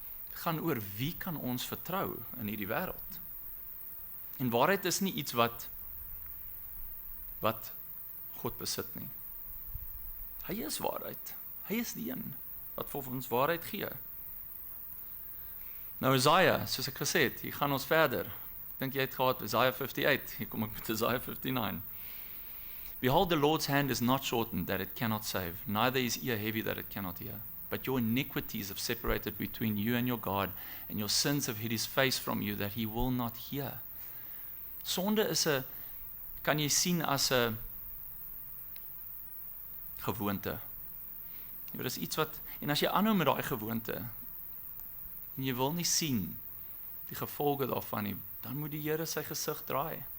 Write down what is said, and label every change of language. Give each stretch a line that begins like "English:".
Afrikaans: Dit gaan oor wie kan ons vertrou in hierdie wêreld. En waarheid is nie iets wat God besit nie. Hy is waarheid. Hy is die een wat vir ons waarheid gee. Nou Isaiah, soos ek gesê het, hier gaan ons verder. Ek dink jy het gehad Isaiah 58, hier kom ek met Isaiah 59.
English: Behold, the Lord's hand is not shortened that it cannot save, neither is ear heavy that it cannot hear. But your iniquities have separated between you and your God, and your sins have hid his face from you that he will not hear.
Afrikaans: Sonde is kan jy sien as 'n gewoonte. Jy weet, dis iets wat, en as jy aanhou met daai gewoonte, en jy wil nie sien die gevolge daarvan nie, dan moet die Here sy gesig draai.